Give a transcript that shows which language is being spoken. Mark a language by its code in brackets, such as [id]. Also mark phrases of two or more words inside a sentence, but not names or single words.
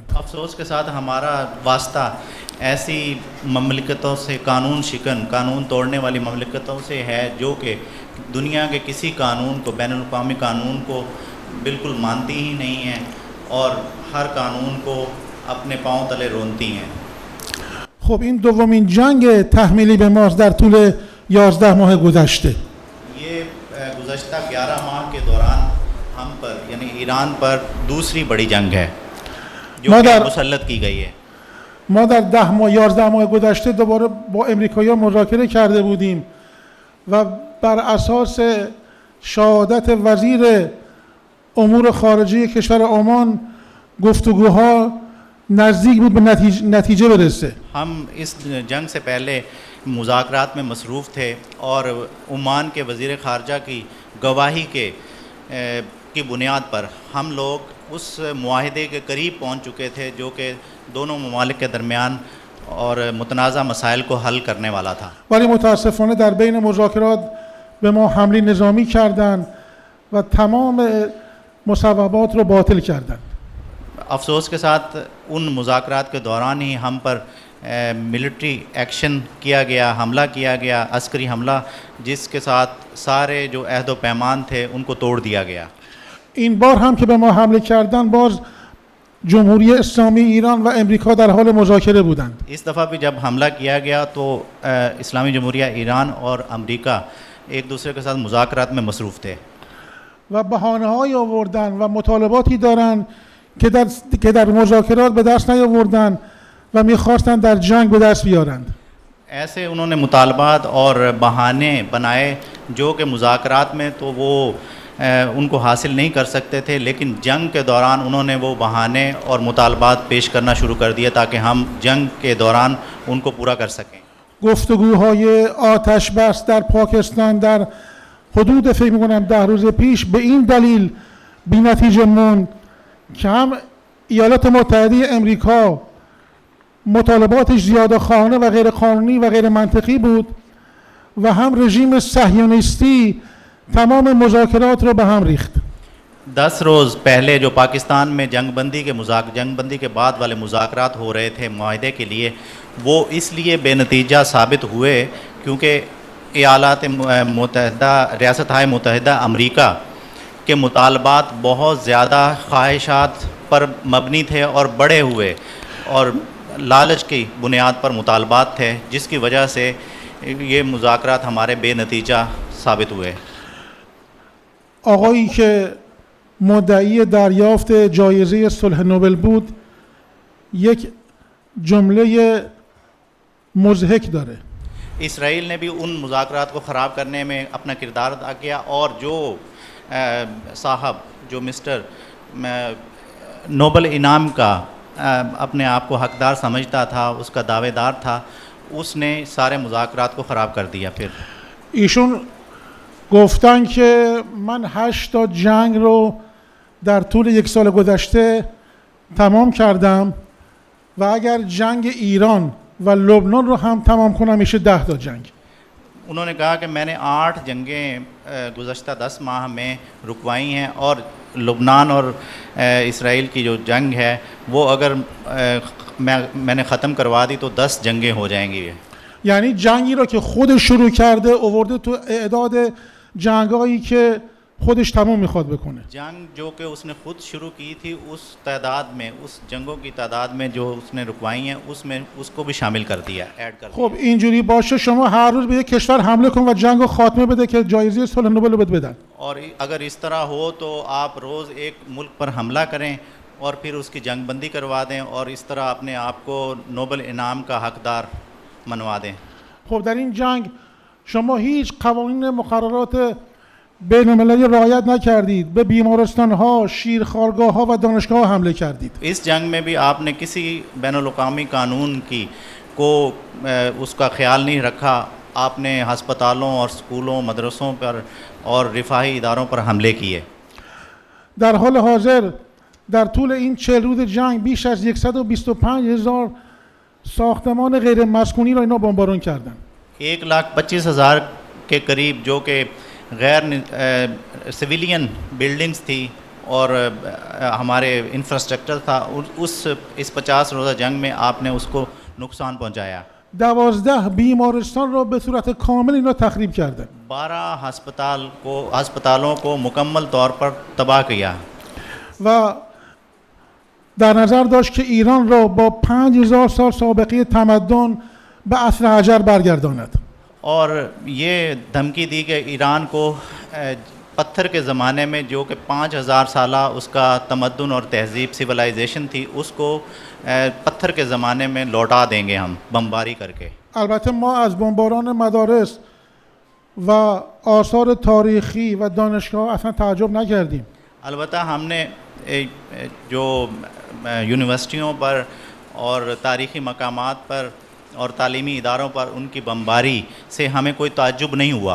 [ur] افسوس کے ساتھ ہمارا واسطہ ایسی مملکتوں سے قانون شکن قانون توڑنے والی مملکتوں سے ہے جو کہ دنیا کے کسی قانون کو بین الاقوامی قانون کو بالکل مانتی ہی نہیں ہیں اور ہر قانون کو اپنے پاؤں تلے رونتی ہیں. [fa] خب این دومین جنگ تحمیلی به ماست در طول 11 ماه گذشته. [ur] یہ گزشتہ 11 ماہ کے دوران ہم پر یعنی ایران پر دوسری بڑی جنگ ہے جو کہ مسلط کی گئی ہے. [fa] ما در 10 ماه 11 ماه گذشته دوباره با امریکایی‌ها مذاکره کرده بودیم و بر اساس شهادت وزیر امور خارجه کشور عمان گفتگوها نزدیک بود به نتیجه برسه. [ur] ہم اس جنگ سے پہلے مذاکرات میں مصروف تھے اور عمان کے وزیر خارجہ کی گواہی کی بنیاد پر ہم لوگ اس معاہدے کے قریب پہنچ چکے تھے جو کہ دونوں ممالک کے درمیان اور متنازعہ مسائل کو حل کرنے والا تھا. [fa] ولی متاسفانه در بین مذاکرات به ما حمله نظامی کردند و تمام مصوبات رو باطل کردند. [ur] افسوس کے ساتھ ان مذاکرات کے دوران ہی ہم پر [en] military action [ur] کیا گیا، حملہ کیا گیا، عسکری حملہ، جس کے ساتھ سارے جو عہد و پیمان تھے ان کو توڑ دیا گیا. [fa] این بار هم که به ما حمله کردن باز جمهوری اسلامی ایران و امریکا در حال مذاکره بودند. [ur] اس دفعہ بھی جب حملہ کیا گیا تو اسلامی جمہوریہ ایران اور امریکہ ایک دوسرے کے ساتھ مذاکرات میں مصروف تھے. [fa] و بهانه‌هایی آوردن و مطالباتی دارن که در مذاکرات به دست نیاوردن و می‌خواستن در جنگ به دست بیارند. [ur] ایسے انہوں نے مطالبات اور بہانے بنائے جو کہ مذاکرات میں تو وہ ان کو حاصل نہیں کر سکتے تھے، لیکن جنگ کے دوران انہوں نے وہ بہانے اور مطالبات پیش کرنا شروع کر دیا تاکہ ہم جنگ کے دوران ان کو پورا کر سکیں. [fa] گفتگوهای آتش بس در پاکستان در حدود فکر می‌کنم 10 روز پیش به این دلیل بی‌نتیجه موند که هم ایالات متحده امریکا مطالباتش زیاده‌خواهانه و غیر قانونی و غیر منطقی بود و هم رژیم صهیونیستی تمام مذاکرات رو به هم ریخت. [ur] 10 روز پہلے جو پاکستان میں جنگ بندی کے بعد والے مذاکرات ہو رہے تھے معاہدے کے لیے، وہ اس لیے بے نتیجہ ثابت ہوئے کیونکہ ریاستِ متحدہ امریکہ کے مطالبات بہت زیادہ خواہشات پر مبنی تھے اور بڑے ہوئے اور لالچ کی بنیاد پر مطالبات تھے، جس کی وجہ سے یہ مذاکرات ہمارے بے نتیجہ ثابت ہوئے. [fa] آقایی که مدعی دریافت جایزه صلح نوبل بود یک جمله مضحک داره. [ur] اسرائیل نے بھی ان مذاکرات کو خراب کرنے میں اپنا کردار ادا کیا اور جو صاحب جو مسٹر نوبل انعام کا اپنے آپ کو حقدار سمجھتا تھا، اس کا دعویدار تھا، اس نے سارے مذاکرات کو خراب کر دیا. پھر [fa] ایشون گفتن که من 8 تا جنگ رو در طول 1 سال گذشته تمام کردم و اگر جنگ ایران و لبنان رو هم تمام کنم میشه 10 تا جنگ. [ur] انہوں نے کہا کہ میں نے 8 جنگیں گزشتہ 10 ماہ میں رکوائی ہیں اور لبنان اور اسرائیل کی جو جنگ ہے وہ اگر میں نے ختم کروا دی تو 10 جنگیں ہو جائیں گی. [fa] یعنی جنگی رو که خودش شروع کرده آورده تو اعداد جنگایی که خودش تمام میخواد بکنه. [ur] جنگ جو کہ اس نے خود شروع کی تھی اس تعداد میں، اس جنگوں کی تعداد میں جو اس نے رکوائی ہیں اس میں اس کو بھی شامل کر دیا، ایڈ کر دیا. [fa] خب اینجوری باشه شما هر روز به یک کشور حمله کن و جنگو خاتمه بده که جایزه صلح نوبل رو بدن. [ur] اور اگر اس طرح ہو تو آپ روز ایک ملک پر حملہ کریں اور پھر اس کی جنگ بندی کروا دیں اور اس طرح اپنے آپ کو نوبل انعام کا حقدار منوا دیں. [fa] خب در این جنگ شما هیچ قوانین مقررات بین‌المللی رعایت نکردید، به بیمارستان‌ها، شیرخوارگاه‌ها و دانشگاه‌ها حمله کردید. [ur] اس جنگ میں بھی آپ نے کسی بین الاقوامی قانون کو اس کا خیال نہیں رکھا. آپ نے ہسپتالوں اور اسکولوں، مدرسوں پر اور رفاہی اداروں پر حملے کیے. [fa] در حال حاضر در طول این 40 روز جنگ بیش از 125,000 ساختمان غیر مسکونی را اینا بمباران کردن. [ur] 1,25,000 کے قریب جو کہ غیر [en] civilian buildings [ur] تھی اور ہمارے انفراسٹرکچر تھا، اس 50 روزہ جنگ میں آپ نے اس کو نقصان پہنچایا. [fa] 12 بیمارستان را به صورت کامل اینا تخریب کردن. [ur] 12 اسپتالوں کو مکمل طور پر تباہ کیا. [fa] و در نظر داشت که ایران را با 5000 سال سابقه تمدن به عصر حجر برگرداند. [ur] اور یہ دھمکی دی کہ ایران کو پتھر کے زمانے میں جو کہ 5000 سال اس کا تمدن اور تہذیب سولائزیشن تھی، اس کو پتھر کے زمانے میں لوٹا دیں گے ہم بمباری کر کے. [fa] البته ما از بمباران مدارس و آثار تاریخی و دانشگاه اصلا تعجب نکردیم. [ur] البتہ ہم نے جو یونیورسٹیوں پر اور تاریخی مقامات پر اور تعلیمی اداروں پر ان کی بمباری سے ہمیں کوئی تعجب نہیں ہوا.